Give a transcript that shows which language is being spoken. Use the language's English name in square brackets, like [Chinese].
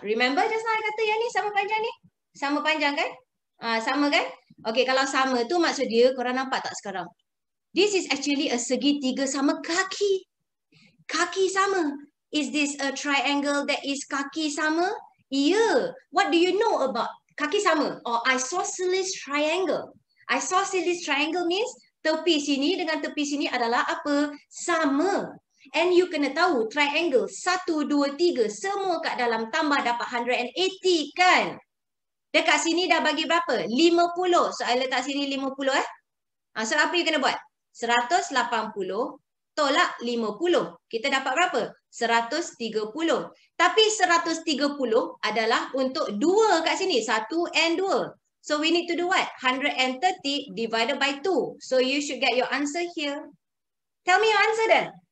[English] Remember just now I [Malay] kata yang ni sama panjang ni? Sama panjang kan? Sama kan? Okay, kalau sama tu maksud dia, korang nampak tak sekarang? [English] This is actually a [Malay] segitiga sama kaki. Kaki sama. [English] Is this a triangle that is [Malay] kaki sama? [English] Yeah. What do you know about [Malay] kaki sama. [English] Or isosceles triangle. Isosceles triangle means [Malay] tepi sini dengan tepi sini adalah apa? Sama. [English] And you [Malay] kena tahu triangle 1, 2, 3 semua kat dalam tambah dapat 180 kan? Dekat sini dah bagi berapa? 50. So I letak sini 50 So apa you kena buat? 180 tolak 50. Kita dapat berapa? 130. Tapi 130 adalah untuk 2 kat sini. [English] 1 and 2. So we need to do what? 130 divided by 2. So you should get your answer here. Tell me your answer then.